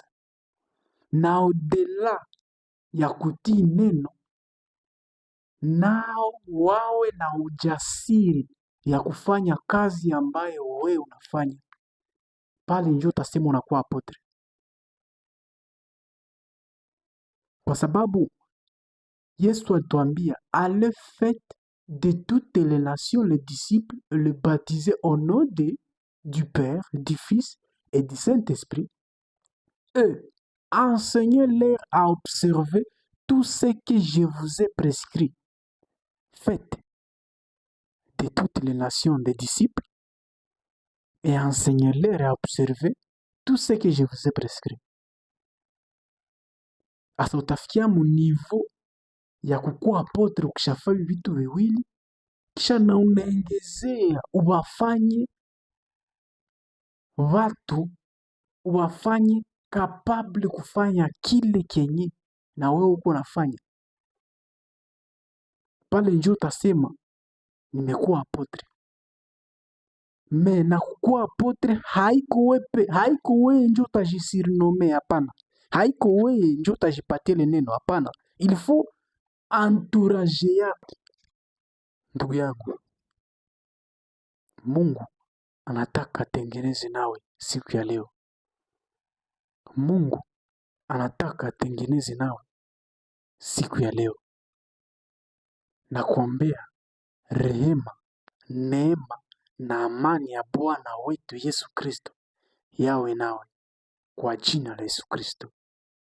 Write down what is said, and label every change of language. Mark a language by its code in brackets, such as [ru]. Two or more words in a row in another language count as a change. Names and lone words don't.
[sw] Na odela ya kutii neno, nao wawe na ujasiri ya kufanya kazi ambayo wewe unafanya. Pale ndio utasema unakuwa apotre. Kwa sababu Yesu alituambia, [fr] allez faites de toutes les nations les disciples, les baptiser au nom du Père, du Fils et du Saint-Esprit, et enseignez-leur à observer tout ce que je vous ai prescrit. Faites de toutes les nations des disciples et enseignez-leur à observer tout ce que je vous ai prescrit. [sw] Asa utafikia mu niveau ya kukuwa apotre ukishafanya vitu viwili, kisha na unaongezea uwafanye watu wafanye kapable kufanya kile kenye na wewe uko nafanya. Pale njo utasema nimekuwa apotre. Me na kukuwa apotre haiko wewe njo utajisirinome, hapana. Haiko wewe njo utajipatia ile neno, hapana. [fr] Il faut entourage yako. [sw] Ndugu yangu, Mungu anataka atengeneze nawe siku ya leo. Mungu anataka atengeneze nawe siku ya leo. Na kuombea rehema, neema na amani ya Bwana wetu Yesu Kristo yawe nawe kwa jina la Yesu Kristo.